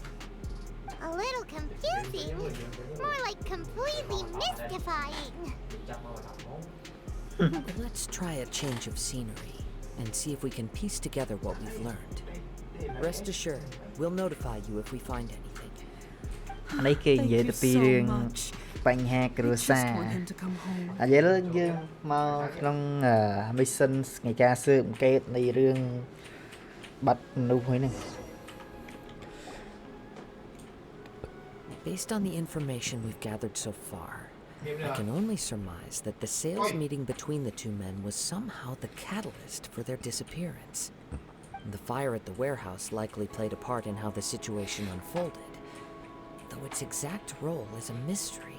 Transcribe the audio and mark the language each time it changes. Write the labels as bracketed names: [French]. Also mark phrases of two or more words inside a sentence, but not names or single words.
[English] A little confusing? More like completely mystifying. Let's try a change of scenery and see if we can piece together what we've learned. Rest assured, we'll notify you if we find anything. [Khmer] នេះគេនិយាយ [English] Thank [Khmer] ទៅ [English] you [Khmer] ពី [English] so [Khmer] រឿង [English] much. [Khmer] បញ្ហាគ្រួ [English] I [Khmer] សារ [English] just want him to come home. [Khmer] ឥឡូវយើងមកក្នុង mission នៃការស៊ើបអង្កេតនៃរឿងបាត់មនុស្សមួយហ្នឹង [English] Based on the information we've gathered so far, I can only surmise that the sales meeting between the two men was somehow the catalyst for their disappearance. The fire at the warehouse likely played a part in how the situation unfolded, though its exact role is a mystery.